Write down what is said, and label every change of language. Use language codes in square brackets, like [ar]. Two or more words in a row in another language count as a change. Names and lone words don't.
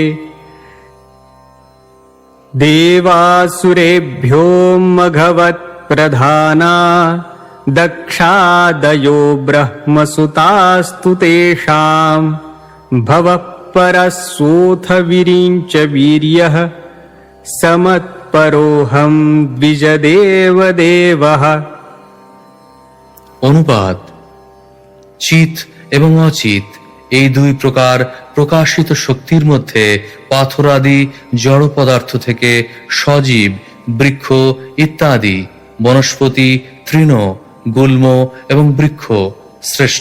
[sa] देवासुरेभ्यो मघवत्प्रधाना दक्षादयो ब्रह्मसुतास्तु तेषाम् भवः परस्सोऽथ विरिञ्च वीर्यः समत्परोऽहं द्विजदेवदेवः। [bn] অনুবাদ: চিত এবং অচিত এই দুই প্রকার প্রকাশিত শক্তির মধ্যে পাথরাদি জড় পদার্থ থেকে সজীব, বৃক্ষ ইত্যাদি বনস্পতি, তৃণ, গুল্ম এবং বৃক্ষ শ্রেষ্ঠ।